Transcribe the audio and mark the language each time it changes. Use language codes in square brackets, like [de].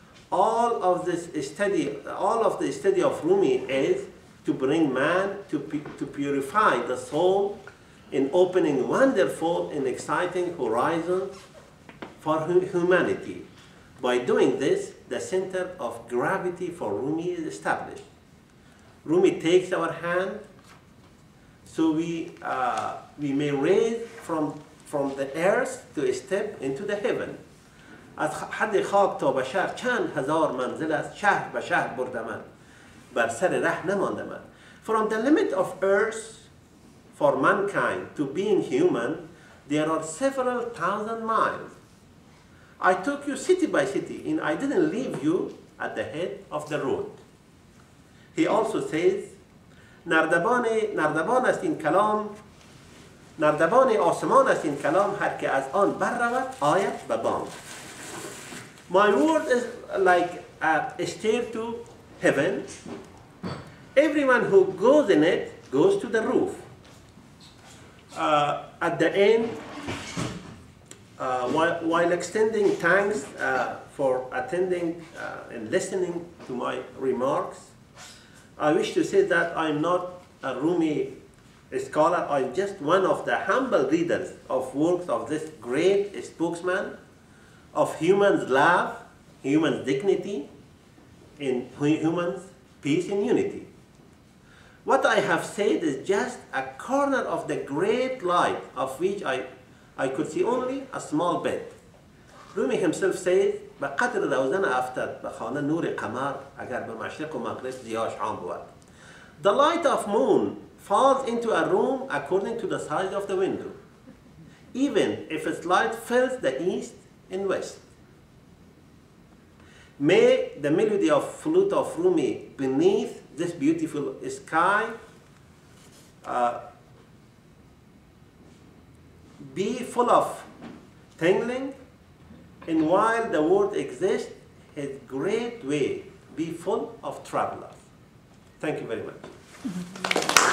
[en] All of the study of Rumi is to bring man to purify the soul in opening wonderful and exciting horizons for humanity. By doing this, the center of gravity for Rumi is established. Rumi takes our hand so we may raise from the earth to step into the heaven. [fa] از حد خاک تا بشر چند هزار منزل است، شهر به شهر برده من، بر سر ره نمانده من. [en] From the limit of earth for mankind to being human, there are several thousand miles. I took you city by city, and I didn't leave you at the head of the road. He also says, [fa] نردبان است این کلام، نردبان آسمان است این کلام، هر که از آن بر رود آید به بام. [en] My word is like a stair to heaven. Everyone who goes in it goes to the roof. At the end, while extending thanks for attending and listening to my remarks, I wish to say that I'm not a Rumi scholar. I'm just one of the humble readers of works of this great spokesman of humans' love, human dignity, in humans' peace and unity. What I have said is just a corner of the great light of which I could see only a small bit. Rumi himself says [fa] بقدر روزن افتاد به خانه نور قمر اگر به مشرق و مغرب ضیاش عام بود. [en] The light of moon falls into a room according to the size of the window, even if its light fills the east and west. May the melody of flute of Rumi beneath this beautiful sky be full of tingling, and while the world exists, his great way be full of travelers. Thank you very much.